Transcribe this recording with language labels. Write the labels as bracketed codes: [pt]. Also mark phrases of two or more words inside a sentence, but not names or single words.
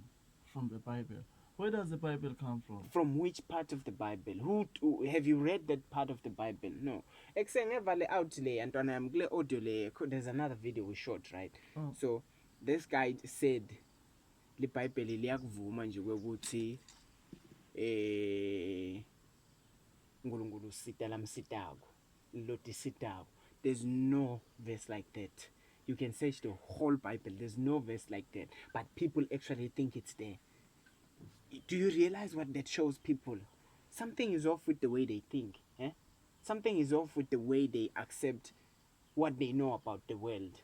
[en] From the Bible. Where does the Bible come from? From which part of the Bible? Who have you read that part of the Bible? No. There's another video we shot, right? Oh. So this guy said the Bible [ss] liyakuvuma nje ukuthi uNkulunkulu sita lamsitako loti sitako. [en] There's no verse like that. You can search the whole Bible. There's no verse like that. But people actually think it's there. Do you realize what that shows people? Something is off with the way they think. Eh? Something is off with the way they accept what they know about the world.